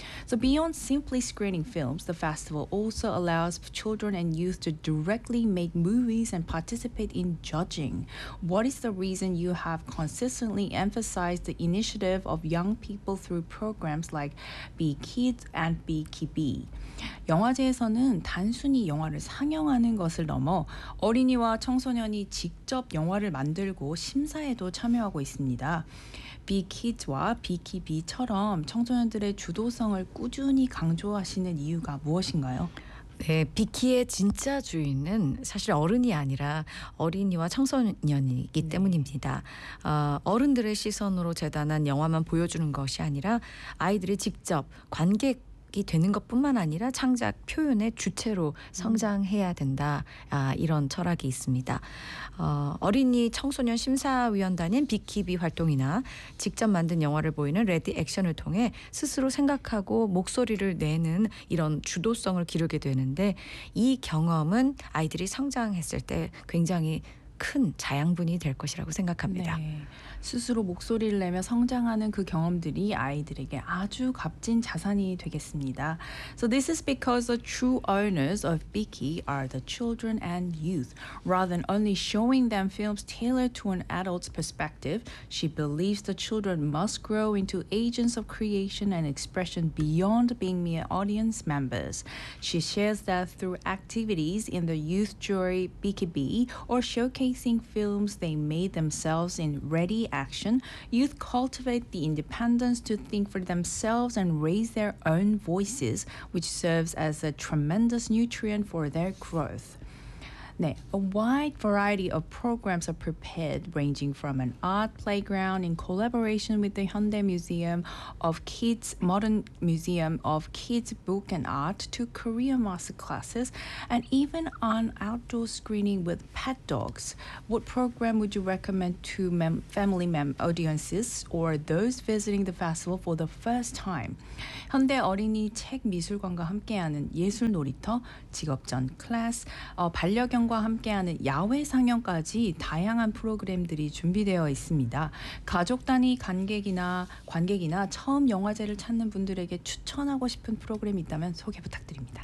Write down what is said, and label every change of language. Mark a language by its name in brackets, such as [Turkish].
[English] So beyond simply screening films, the festival also allows children and youth to directly make movies and participate in judging. What is the reason you have consistently emphasized the initiative of young people through programs like Be Kids and Be Kibi? [Korean] 영화제에서는 단순히 영화를 상영하는 것을 넘어 어린이와 청소년이 직접 영화를 만들고 심사에도 참여하고 있습니다. Be Kids와 Be Kibi처럼 청소년들의 주도성을 꾸준히 강조하시는 이유가 무엇인가요? 네, 비키의 진짜 주인은 사실 어른이 아니라 어린이와 청소년이기 때문입니다. 어른들의 시선으로 재단한 영화만 보여주는 것이 아니라 아이들이 직접 관객이 되는 것뿐만 아니라 창작 표현의 주체로 성장해야 된다, 이런 철학이 있습니다. 어린이 청소년 심사위원단인 비키비 활동이나 직접 만든 영화를 보이는 레디 액션을 통해 스스로 생각하고 목소리를 내는 이런 주도성을 기르게 되는데 이 경험은 아이들이 성장했을 때 굉장히 큰 자양분이 될 것이라고 생각합니다. 네. 스스로 목소리를 내며 성장하는 그 경험들이 아이들에게 아주 값진 자산이 되겠습니다. [English] So this is because the true owners of Beaky are the children and youth. Rather than only showing them films tailored to an adult's perspective, she believes the children must grow into agents of creation and expression beyond being mere audience members. She shares that through activities in the youth jury Beaky-Bee or showcasing films they made themselves in Ready Action, youth cultivate the independence to think for themselves and raise their own voices, which serves as a tremendous nutrient for their growth. 네, a wide variety of programs are prepared, ranging from an art playground in collaboration with the Hyundai Museum of Kids, Modern Museum of Kids Book and Art, to Korean master classes, and even an outdoor screening with pet dogs. What program would you recommend to family audiences or those visiting the festival for the first time? [Korean] 현대 어린이 책 미술관과 함께하는 예술 놀이터, 직업전 클래스, 반려견과 함께하는 야외 상영까지 다양한 프로그램들이 준비되어 있습니다. 가족 단위 관객이나 처음 영화제를 찾는 분들에게 추천하고 싶은 프로그램이 있다면 소개 부탁드립니다.